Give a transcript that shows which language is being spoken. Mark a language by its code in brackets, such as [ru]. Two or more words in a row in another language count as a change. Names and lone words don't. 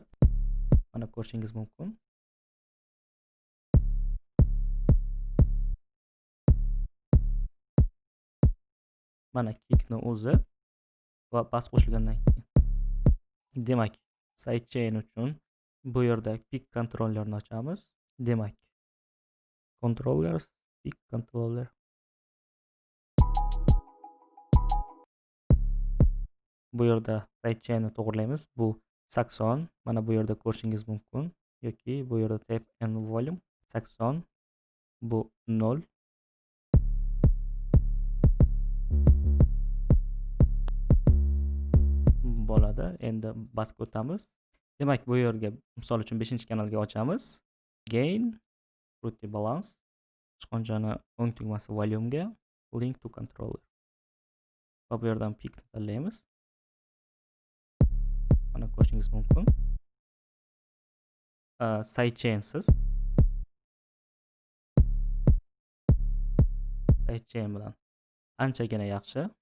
[uz] Mana ko'rishingiz mumkin. Mana kickni o'zi va bas qo'shilgandan keyin. Demak, sidechain uchun bu yerda [en] pick controllerni [uz] ochamiz. Demak, [en] controllers, pick controller. [uz] Bu yerda sidechainni to'g'irlaymiz. Bu 80, mana bu yerda ko'rishingiz mumkin, yoki bu yerda [en] tap and volume [uz] 80, bu 0. Bo'ladi. Endi basga o'tamiz. Demak, bu yerga misol uchun 5-kanalga ochamiz. [en] Gain, fruity balance, [uz] sichqonchani o'ng tugmasi volume'ga, [en] link to controller. [uz] Va bu yerdan pickni tanlaymiz. Mana ko'rishingiz mumkin. Sidechainsiz. Sidechain bilan anchagina yaxshi.